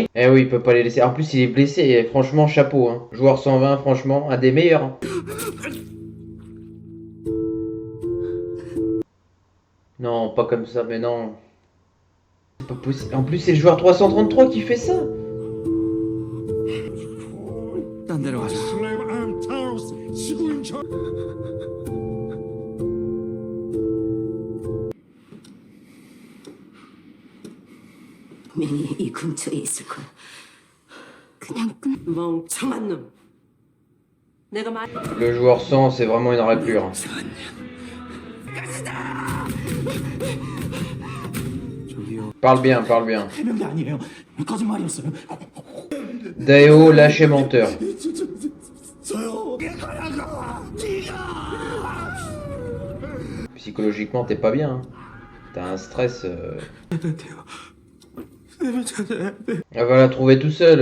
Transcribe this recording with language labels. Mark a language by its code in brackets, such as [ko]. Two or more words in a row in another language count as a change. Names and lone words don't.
[fr] Eh oui, il peut pas les laisser. En plus, il est blessé. Et franchement, chapeau. Hein. Joueur 120, franchement, un des meilleurs. Hein. Non, pas comme ça, mais non. C'est pas possible. En plus, c'est le joueur 333 qui fait ça. [ko] 딴 데로 가자. 분명히 이 근처에 있을 거야. 그냥 멍청한 놈. 내가 말. [fr] Le joueur 100, c'est vraiment une raclure. Hein. Parle bien, parle bien. [ko] 해명이 아니에요. 거짓말이었어요. [fr] Daeo, lâché menteur. [ko] 저요. [fr] Psychologiquement, t'es pas bien. Hein. T'as un stress. Elle va la trouver tout seul.